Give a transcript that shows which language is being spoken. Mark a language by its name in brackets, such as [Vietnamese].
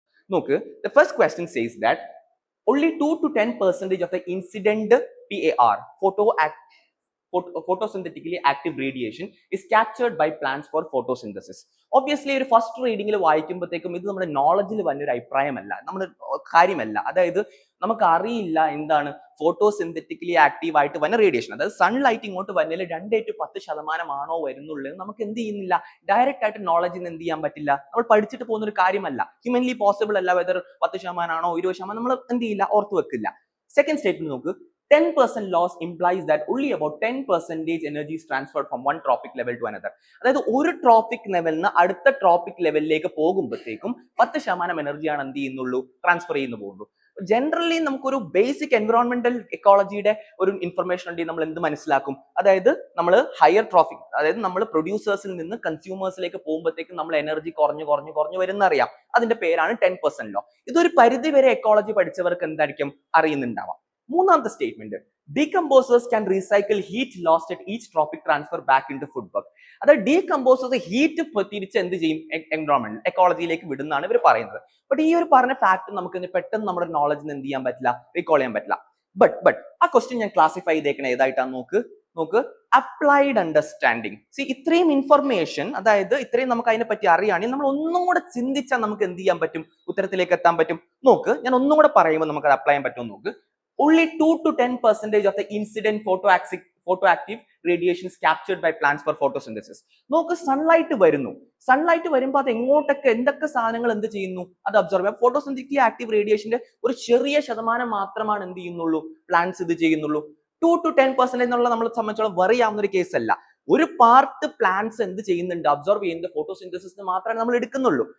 [Malayalam] നോക്ക്, [English] the first question says that only 2 to 10% of the incident PAR, photosynthetically active radiation is captured by plants for photosynthesis. [Malayalam] Obviously ഒരു first റീഡിങ്ങിൽ വായിക്കുമ്പോഴത്തേക്കും ഇത് നമ്മുടെ നോളജിൽ വന്നൊരു അഭിപ്രായമല്ല, നമ്മുടെ കാര്യമല്ല. അതായത് നമുക്ക് അറിയില്ല എന്താണ് ഫോട്ടോസിന്തറ്റിക്കലി ആക്റ്റീവ് ആയിട്ട് വന്ന റേഡിയേഷൻ, അതായത് സൺലൈറ്റ് ഇങ്ങോട്ട് വന്നതിൽ 2-10% വരുന്നുള്ളത് നമുക്ക് എന്ത് ചെയ്യുന്നില്ല, ഡയറക്റ്റ് ആയിട്ട് നോളജിന് എന്ത് ചെയ്യാൻ പറ്റില്ല, നമ്മൾ പഠിച്ചിട്ട് പോകുന്ന ഒരു കാര്യമല്ല, ഹ്യൂമൻലി പോസിബിൾ അല്ല. വെദർ 10% 20% നമ്മൾ എന്ത് ചെയ്യില്ല, ഓർത്ത് വെക്കില്ല. സെക്കൻഡ് സ്റ്റേറ്റ്മെന്റ് നോക്ക്, [English] 10% loss implies that only about 10% energy is transferred from one trophic level to another. [Malayalam] അതായത് ഒരു ട്രോപ്പിക് ലെവലിന് അടുത്ത ട്രോപ്പിക് ലെവലിലേക്ക് പോകുമ്പോഴത്തേക്കും 10% എനർജിയാണ് എന്ത് ചെയ്യുന്നുള്ളൂ, ട്രാൻസ്ഫർ ചെയ്യുന്നു പോകുള്ളൂ. ജനറലി നമുക്കൊരു ബേസിക് എൻവറോൺമെന്റൽ എക്കോളജിയുടെ ഒരു ഇൻഫർമേഷൻ ഉണ്ടെങ്കിൽ നമ്മൾ എന്ത് മനസ്സിലാക്കും, അതായത് നമ്മൾ ഹയർ ട്രോഫിക്, അതായത് നമ്മൾ പ്രൊഡ്യൂസേഴ്സിൽ നിന്ന് കൺസ്യൂമേഴ്സിലേക്ക് പോകുമ്പോഴത്തേക്കും നമ്മൾ എനർജി കുറഞ്ഞു വരുന്ന അറിയാം. അതിന്റെ പേരാണ് 10% ലോ. ഇതൊരു പരിധി വരെ എക്കോളജി പഠിച്ചവർക്ക് എന്തായിരിക്കും അറിയുന്നുണ്ടാവാം. മൂന്നാമത്തെ statement, [English] Decomposers can recycle heat lost at each trophic transfer back in to food work. [Malayalam] അതായത് ഡീകമ്പോസേഴ്സ് ഹീറ്റ് തിരിച്ച് എന്ത് ചെയ്യും, എൻവറോൺമെന്റ് എക്കോളജിയിലേക്ക് വിടുന്നതാണ് ഇവർ പറയുന്നത്. ബട്ട് ഈ ഒരു പറഞ്ഞ ഫാക്ട് നമുക്ക് പെട്ടെന്ന് നമ്മുടെ നോളജിന് എന്ത് ചെയ്യാൻ പറ്റില്ല, റീകോൾ ചെയ്യാൻ പറ്റില്ല. ബട്ട് ആ ക്വസ്റ്റ്യൻ ഞാൻ ക്ലാസിഫൈ ചെയ്തേക്കണ ഏതായിട്ടാണ് നോക്ക് അപ്ലൈഡ് അണ്ടർസ്റ്റാൻഡിങ്. ഇത്രയും ഇൻഫർമേഷൻ, അതായത് ഇത്രയും നമുക്ക് അതിനെ പറ്റി അറിയുകയാണെങ്കിൽ നമ്മൾ ഒന്നും കൂടെ ചിന്തിച്ചാൽ നമുക്ക് എന്ത് ചെയ്യാൻ പറ്റും, ഉത്തരത്തിലേക്ക് എത്താൻ പറ്റും. നോക്ക്, ഞാൻ ഒന്നും കൂടെ പറയുമ്പോൾ നമുക്ക് അത് അപ്ലൈ ചെയ്യാൻ പറ്റും. നോക്ക്, [English] only 2-10% of the incident photoactive radiation is captured by plants for photosynthesis. [Malayalam] നോക്ക്, സൺലൈറ്റ് വരുമ്പോൾ അത് എങ്ങോട്ടൊക്കെ എന്തൊക്കെ സാധനങ്ങൾ എന്ത് ചെയ്യുന്നു, അത് അബ്സോർബ് ചെയ്യാം. ഫോട്ടോസിന്തറ്റിക്കലി ആക്റ്റീവ് റേഡിയേഷന്റെ ഒരു ചെറിയ ശതമാനം മാത്രമാണ് എന്ത് ചെയ്യുന്നുള്ളൂ, പ്ലാന്റ്സ് ഇത് ചെയ്യുന്നുള്ളൂ. 2-10% എന്നുള്ള നമ്മളെ സംബന്ധിച്ചോളം വറി ആവുന്ന ഒരു കേസ് അല്ല. ഒരു പാർട്ട് പ്ലാന്റ്സ് എന്ത് ചെയ്യുന്നുണ്ട്, അബ്സോർബ് ചെയ്യുന്നത് ഫോട്ടോസിന്തസിസ് മാത്രമേ നമ്മൾ എടുക്കുന്നുള്ളൂ.